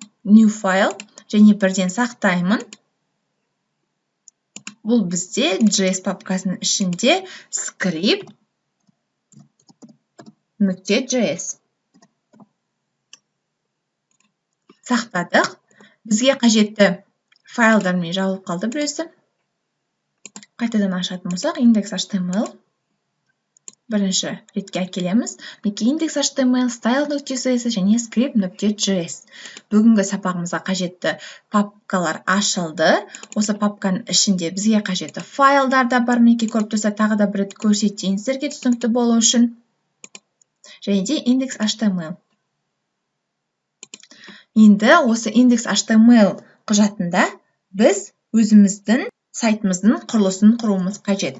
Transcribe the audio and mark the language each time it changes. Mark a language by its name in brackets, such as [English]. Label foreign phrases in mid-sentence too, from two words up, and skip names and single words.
[English] New File. [Kazakh] Және бірден сақтаймын. Бұл бізде JS папкасының ішінде script.js. Сақтадық. Бізге қажетті файлдармен жабылып қалды біреусі. Қайтадан ашатын болсақ, index.html. Бірінші ретке әкелеміз. Index.html, style.css және script.js. Бүгінгі сабағымызға қажетті папкалар ашылды. Осы папканың ішінде бізге қажетті файлдар да бар. Көріп тұрса, тағы да бір рет көрсетейін сіздерге түсінікті болу үшін. Және де index.html. Енді осы index.html құжатында біз өзіміздің сайтымыздың құрылысын құруымыз қажет.